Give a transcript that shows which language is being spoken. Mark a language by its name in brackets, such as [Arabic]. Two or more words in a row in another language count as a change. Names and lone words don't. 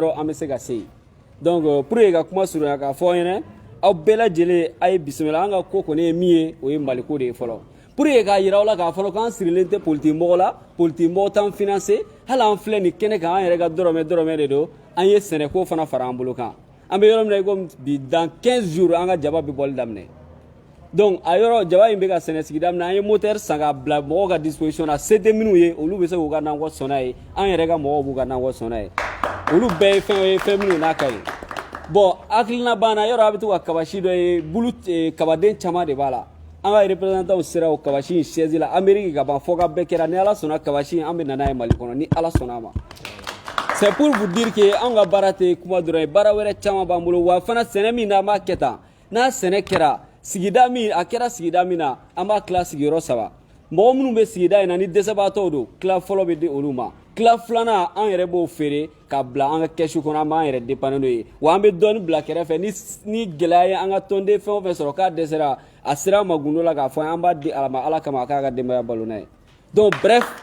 [Bambara] yɔrɔ an bɛ se ka se yen [French] donc pour que [Bambara] ka kuma surunya k'a fɔ aw ɲɛna aw bɛɛ lajɛlen a ye bisimila an ka ko kɔni ye min ye o ye maliko de ye fɔlɔ [French] pour que [Bambara] k'a yira aw la k'a fɔ k'an sirilen tɛ politique mɔgɔ la politique mɔgɔ t'an financer hali an filɛ nin kɛnɛ kan an yɛrɛ ka dɔrɔmɛ de don an ye sɛnɛko fana fara an bolo kan an bɛ yɔrɔ min na i ko bi [French] dans 15 jours [Bambara] an ka jaba bɛ bɔli daminɛ donc a yɔrɔ jaba in bɛ ka sɛnɛ sigida min na an ye moteur san k'a bila mɔgɔw ka disposition na se tɛ minnu ye olu bɛ se k'u ka nakɔ sɔn n'a ye an yɛrɛ ka mɔgɔw b'u ka nakɔ sɔn n'a ye olu bɛɛ ye fɛn minnu n'a ka ye bon hakilina b'an na yɔrɔ a bɛ to ka kabasi dɔ ye bulu kabaden caman de b'a la an ka représentants sera o kabasi in siège la Amérique ka ban fɔ ka bɛɛ kɛra ni Ala sɔnna kabasi in an bɛ na n'a ye Mali kɔnɔ ni Ala sɔnna a ma [French] c'est pour vous dire que [Bambara] an ka baara tɛ kuma dɔrɔn ye baara wɛrɛ caman b'an bolo wa fana sɛnɛ min n'an b'a kɛ tan n'a sɛnɛ kɛra sigida min a kɛra sigida min na an b'a tila sigiyɔrɔ 3 mɔgɔ minnu bɛ sigida in na ni dɛsɛbaatɔw don tila fɔlɔ bɛ di olu ma tila filanan an yɛrɛ b'o feere k'a bila an ka kɛsu kɔnɔ an b'an yɛrɛ dépanner n'o ye wa an bɛ dɔɔni bila kɛrɛfɛ ni gɛlɛya ye an ka tɔnden fɛn o fɛn sɔrɔ k'a dɛsɛra a sera an ma gundo la k'a fɔ an b'a di ala ma ala kama a k'a ka denbaya balo n'a ye [French] donc bref